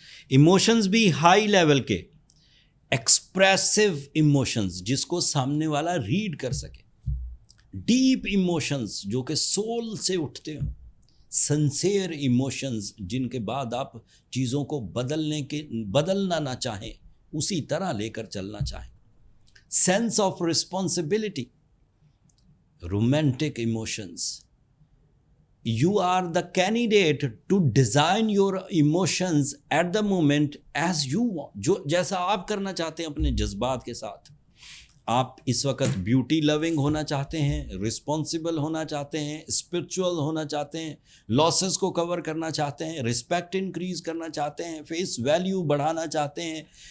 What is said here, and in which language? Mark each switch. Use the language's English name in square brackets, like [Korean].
[Urdu] Emotions بھی high level کے expressive emotions جس کو سامنے والا ریڈ کر سکے، ڈیپ ایموشنز جو کہ سول سے اٹھتے ہوں، سنسیئر ایموشنز جن کے بعد آپ چیزوں کو بدلنا نہ چاہیں، اسی طرح لے کر چلنا چاہیں، sense of responsibility, romantic emotions. [English] You are the candidate to design your emotions at the moment as you want. [Urdu] جو جیسا آپ کرنا چاہتے ہیں اپنے جذبات کے ساتھ۔ آپ اس وقت بیوٹی لوننگ ہونا چاہتے ہیں، رسپانسبل ہونا چاہتے ہیں، اسپرچول ہونا چاہتے ہیں، لاسز کو کور کرنا چاہتے ہیں، رسپیکٹ انکریز کرنا چاہتے ہیں، فیس ویلیو بڑھانا چاہتے ہیں،